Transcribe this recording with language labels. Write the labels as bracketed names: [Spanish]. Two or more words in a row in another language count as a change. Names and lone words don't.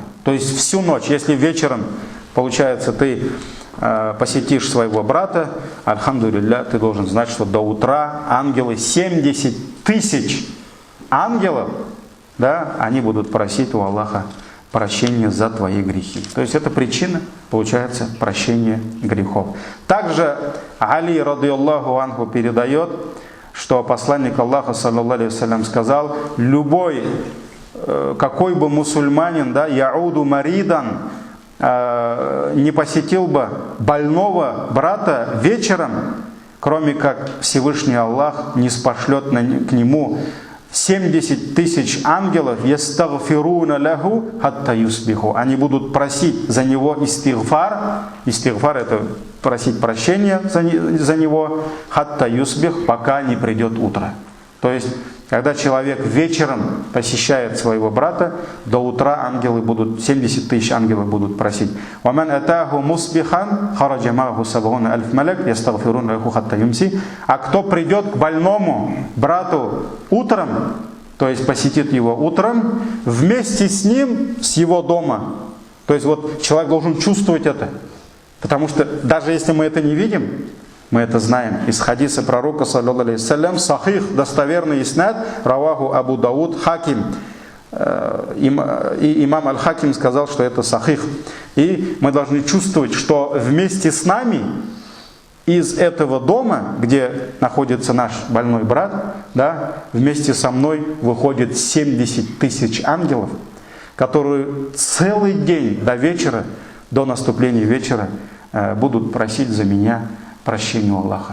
[Russian] То есть всю ночь, если вечером, получается, ты посетишь своего брата, альхамдулилля, ты должен знать, что до утра ангелы, 70 тысяч ангелов, да, они будут просить у Аллаха прощения за твои грехи. То есть это причина, получается, прощения грехов. Также Али [Arabic] رضي الله عنه [Russian] передает, что посланник Аллаха, [Arabic] صلى الله عليه وسلم, [Russian] сказал: любой, какой бы мусульманин, да, [Arabic] يعود مريضا, [Russian] не посетил бы больного брата вечером, кроме как Всевышний Аллах не спошлет к нему 70 тысяч ангелов, [Arabic] يستغفرون له حتى يصبح. [Russian] Они будут просить за него истигфар. Истигфар — это просить прощения за него, [Arabic] حتى يصبح, [Russian] пока не придет утро. То есть, когда человек вечером посещает своего брата, до утра ангелы будут, 70 тысяч ангелов будут просить. [Arabic] وَمَنْ أَتَاهُ مُصْبِحًا خَرَجَ مَعَهُ سَبْعُونَ أَلْفَ مَلَكٍ يَسْتَغْفِرُونَ لَهُ حَتَّى يُمْسِي. [Russian] А кто придет к больному брату утром, то есть посетит его утром, вместе с ним, с его дома. То есть вот человек должен чувствовать это. Потому что даже если мы это не видим, мы это знаем из хадиса пророка, [Arabic] صلى الله عليه وسلم صحيح, [Russian] достоверный [Arabic] إسناد رواه [Russian] Абу Дауд, Хаким. И имам Аль-Хаким сказал, что это сахих. И мы должны чувствовать, что вместе с нами из этого дома, где находится наш больной брат, да, вместе со мной выходит 70 тысяч ангелов, которые целый день до вечера, до наступления вечера, будут просить за меня прощения у Аллаха.